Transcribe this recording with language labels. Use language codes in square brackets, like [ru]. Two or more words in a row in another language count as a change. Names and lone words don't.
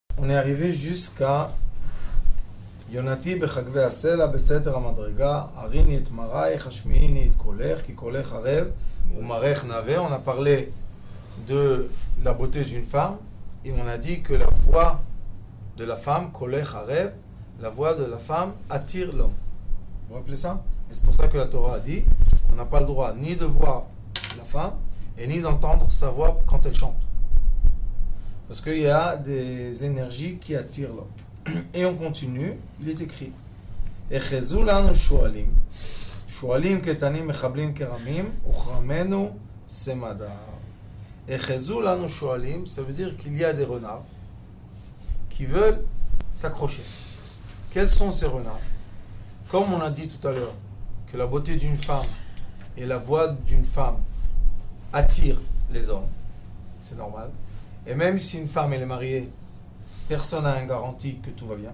[fr] est arrivé jusqu'à [he] יונתי בחגוי הסלע בסתר המדרגה הראיני את מראיך השמיעיני את קולך כי קולך ערב ומראך נאוה. [fr] On a parlé de la beauté d'une femme et on a dit que la voix de la femme, [he] קולך ערב, [fr] la voix de la femme attire l'homme. Vous vous rappelez ça? Et c'est pour ça que la Torah a dit qu'on n'a pas le droit ni de voir la femme et ni d'entendre sa voix quand elle chante. Parce qu'il y a des énergies qui attirent l'homme. Et on continue, il est écrit [he] אחזו לנו שועלים שועלים קטנים מחבלים כרמים וכרמינו סמדר. אחזו לנו שועלים, [fr] ça veut dire qu'il y a des renards qui veulent s'accrocher. Quels sont ces renards? Comme on a dit tout à l'heure, que la beauté d'une femme et la voix d'une femme attirent les hommes, c'est normal. Et même si une femme elle est mariée, personne n'a une garantie que tout va bien.